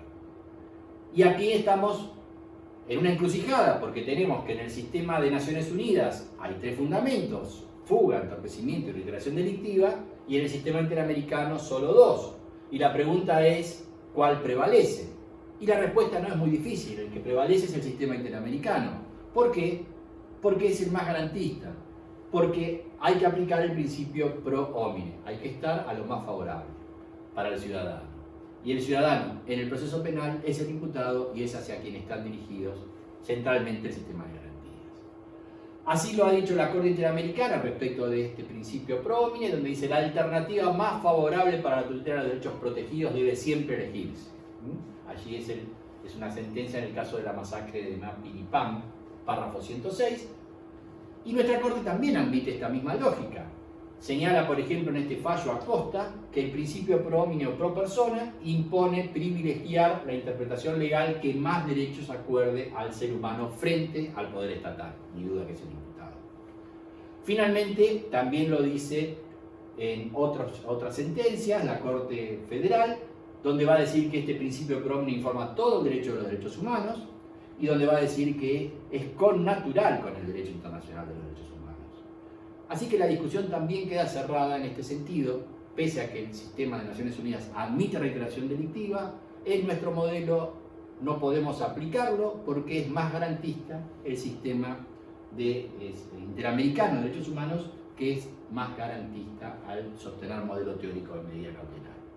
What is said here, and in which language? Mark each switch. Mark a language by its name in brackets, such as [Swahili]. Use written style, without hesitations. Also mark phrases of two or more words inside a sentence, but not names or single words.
[Spanish] Y aquí estamos en una encrucijada, porque tenemos que en el sistema de Naciones Unidas hay tres fundamentos: fuga, entorpecimiento y reiteración delictiva, y en el sistema interamericano solo dos. Y la pregunta es, ¿cuál prevalece? Y la respuesta no es muy difícil, el que prevalece es el sistema interamericano. ¿Por qué? Porque es el más garantista, porque hay que aplicar el principio [Latin] pro homine, [Spanish] hay que estar a lo más favorable para el ciudadano. Y el ciudadano en el proceso penal es el imputado, y es hacia quien están dirigidos centralmente el sistema de garantías. Así lo ha dicho la Corte Interamericana respecto de este principio [Latin] pro homine, [Spanish] donde dice: la alternativa más favorable para la tutela de los derechos protegidos debe siempre elegirse. Allí es una sentencia en el caso de la masacre de Mapiripán, párrafo 106, y nuestra Corte también admite esta misma lógica. Señala, por ejemplo, en este fallo Acosta, que el principio [Latin] pro homine [Spanish] o [Latin] pro persona [Spanish] impone privilegiar la interpretación legal que más derechos acuerde al ser humano frente al poder estatal, ni duda que es el imputado. Finalmente, también lo dice en otras sentencias la Corte Federal, donde va a decir que este principio [Latin] pro homine [Spanish] informa todo el derecho de los derechos humanos, y donde va a decir que es connatural con el derecho internacional de los derechos humanos. Así que la discusión también queda cerrada en este sentido, pese a que el sistema de Naciones Unidas admite reiteración delictiva. En nuestro modelo no podemos aplicarlo porque es más garantista el sistema interamericano de derechos humanos, que es más garantista al sostener modelo teórico de medida cautelar.